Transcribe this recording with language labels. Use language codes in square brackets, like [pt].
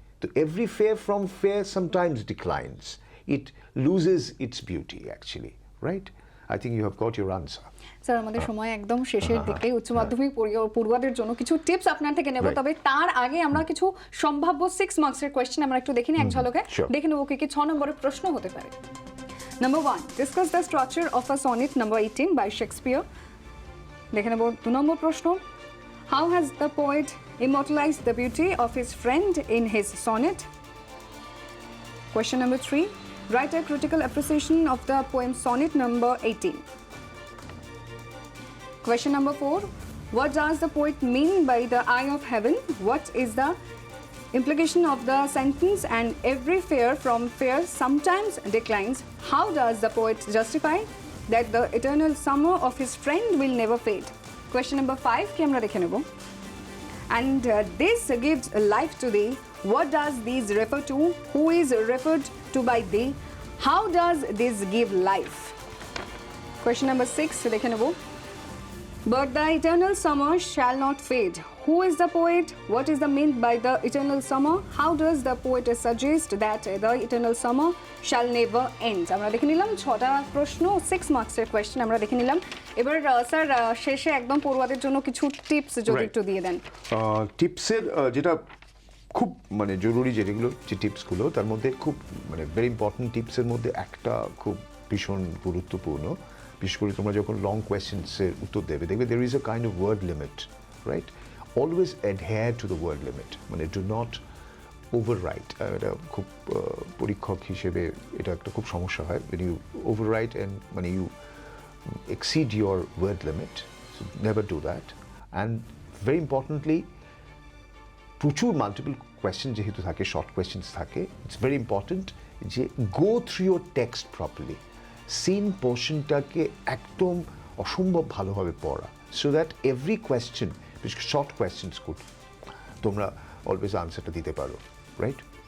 [en] So every fair from fair sometimes declines. It loses its beauty actually, right? I think you have got your answer. [bn] Sir আমাদের সময় একদম শেষের দিকে। উচ্চ মাধ্যমিক পড়ুয়াদের জন্য কিছু টিপস আপনার থেকে নেব, তবে তার আগে আমরা কিছু সম্ভাব্য 6 মার্কসের কোয়েশ্চেন আমরা একটু দেখে নিই এক ঝলকে। দেখে নেব কি 6 নম্বরের প্রশ্ন হতে পারে। [en] Number 1, discuss the structure of a sonnet number 18 by Shakespeare. [bn] দেখে নেব 2 নম্বর প্রশ্ন, [en] How has the poet immortalized the beauty of his friend in his sonnet? Question number 3, write a critical appreciation of the poem sonnet number 18. Question number 4, what does the poet mean by the eye of heaven? What is the implication of the sentence, and every fair from fair sometimes declines? How does the poet justify that the eternal summer of his friend will never fade? Question number 5 [bn] কি আমরা দেখে নেব। [en] And this gives life to thee. What does these refer to? Who is referred to by thee? How does this give life? Question number 6 [bn] দেখে নেব। [en] But the eternal summer shall not fade. Who is the poet? What is the mean by the eternal summer? How does the poet suggest that the eternal summer shall never end? [bn] আমরা দেখে নিলাম 6টা প্রশ্ন, 6 মার্কসের question আমরা দেখে নিলাম। এবার স্যার শেষে একদম পড়ুয়াদের জন্য কিছু টিপস যদি একটু দিয়ে দেন। টিপসের যেটা খুব মানে জরুরি যেগুলো যে টিপসগুলো, তার মধ্যে খুব মানে ভেরি ইম্পর্টেন্ট টিপসের মধ্যে একটা খুব ভীষণ গুরুত্বপূর্ণ, বিশেষ করে তোমরা যখন লং কোয়েশ্চেন্সের উত্তর দেবে, দেখবে [en] there is a kind of word limit, right? Always adhere to the word limit, মানে do not overwrite. [bn] এটা খুব পরীক্ষক হিসেবে এটা একটা খুব সমস্যা হয়, [en] when you overwrite and মানে you exceed your word limit, so never do that. And very importantly, প্রচুর multiple question [bn] যেহেতু থাকে, [en] short questions থাকে, it's very important যে go through your text properly, seen পোর্শনটাকে [bn] একদম অসম্ভব ভালোভাবে পড়া, [en] so that every question, short questions good, [bn] তোমরা [en] always আনসারটা [bn] দিতে পারো, [en] Right?